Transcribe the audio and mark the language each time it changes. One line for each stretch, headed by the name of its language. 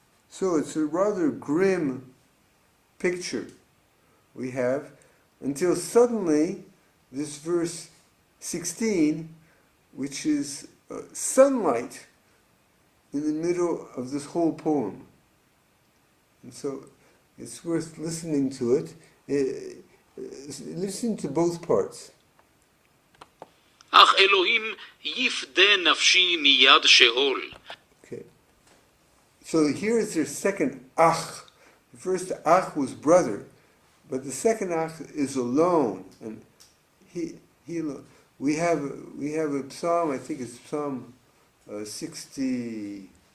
English: So it's a rather grim picture we have until suddenly this verse 16, which is sunlight in the middle of this whole poem. And so it's worth listening to it. Listen to both parts.
Hebrew: אך אלוהים יפדה נפשי מיד שאול.
English: Okay. So here is their second ach. The first ach was brother, but the second ach is alone, and he alone. We have a psalm. I think it's Psalm 60.